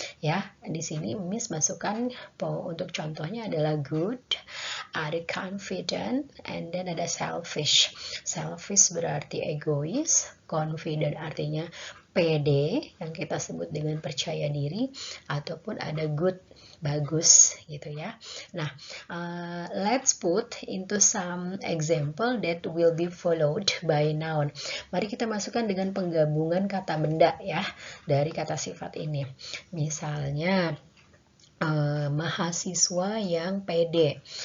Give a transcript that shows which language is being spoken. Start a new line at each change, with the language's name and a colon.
Indonesian: Ya, di sini Miss masukkan untuk contohnya adalah good, ada confident, and then ada selfish. Selfish berarti egois, confident artinya pede, yang kita sebut dengan percaya diri, ataupun ada good bagus gitu ya.
English: Nah, let's put into some example that will be followed by noun.
Indonesian: Mari kita masukkan dengan penggabungan kata benda ya dari kata sifat ini. Misalnya mahasiswa yang pede.